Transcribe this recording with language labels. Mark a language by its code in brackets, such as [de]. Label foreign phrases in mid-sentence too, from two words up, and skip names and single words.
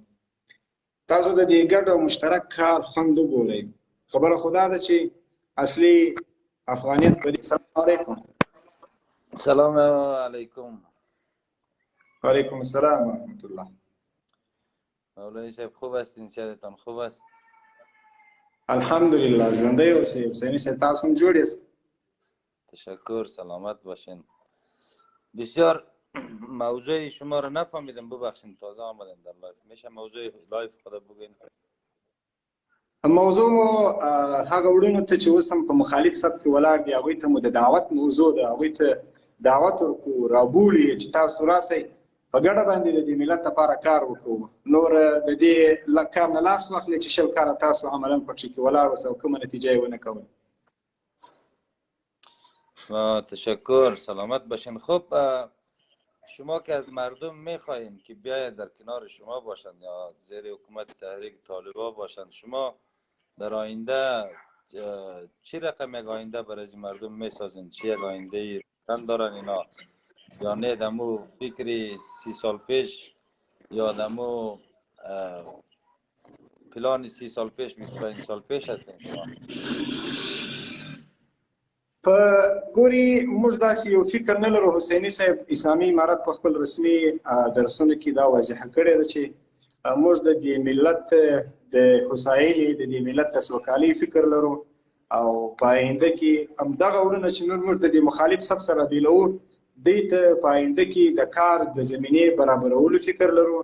[ps] تاسو د دې ګډ او مشترک کار خوند وګورئ. خبره خو دا ده چې اصلي افغانیت په دې. [ar] السلام علیکم. سلام علیکم. وعلیکم السلام و رحمت الله. [fa] مولوی صاحب خوب هستین؟ صحتتان خوب است؟ [ps] الحمدلله ژوندی اوسئ. حسینی صاحب تاسو هم جوړ یاست؟ [fa] تشکر، سلامت باشین. بسیار موضوع شما رو نفهمیدم، ببخشید تازه آمدم در لایف. میشه موضوع لایف خدا بگین؟ [ps] موضوع مو هغه وړونو ته چې اوس هم په مخالف سب کې ولاړ دي هغوی ته مو د دعوت موضوع ده، هغوی ته دعوت ورکړو رابولي چې تاسو راسئ په ګډه باندې د دې ملت لپاره کار وکړو. نور د دې کار نه لاس واخلئ چې شل کاله تاسو عملا پکې کې ولاړ اوسئ او کومه نتیجه یې ونه کوئ. [fa] تشکر، سلامت باشین. خب شما که از مردم میخواهید که بیاید در کنار شما باشند یا زیر حکومت تحریک طالبان باشند، شما در آینده چی رقم یک آینده برای این مردم میسازند؟ چی یک آینده روشن دارن اینا یا نه دمو فکری 30 سال پیش یا دمو پلان 30 سال پیش 25 سال پیش هستین شما؟ [ps] په ګوري موږ داسې یو فکر نه لرو. حسیني صاحب اسلامي امارت په خپل رسمي درسونو کې دا واضح کړی ده چې موږ د دې ملت د هوساینې د دې ملت د سوکالۍ فکر لرو او په آینده کې همدغه وړونه چې موږ د دې مخالف سب سره بیلوو دوی ته په آینده کې د کار د زمینې برابرولو فکر لرو.